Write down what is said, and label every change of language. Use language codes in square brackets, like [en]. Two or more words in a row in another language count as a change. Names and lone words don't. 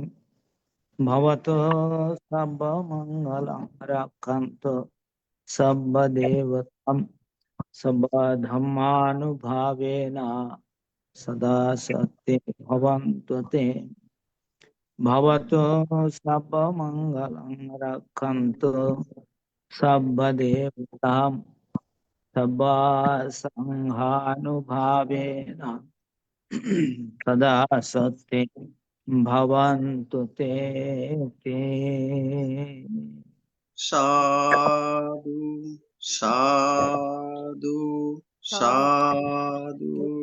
[pi] ভবতু সর্বমঙ্গলং রক্ষন্তু সর্বদেবতাম সদা ধম্মানুভাবেন সদা সত্যে ভবন্তু তে। ভবতু সর্বমঙ্গলং রক্ষন্তু সর্বদেবতাম সদা সংঘানুভাবেন সদা সত্যে ভবন্তু তে। সাধু সাধু সাধু।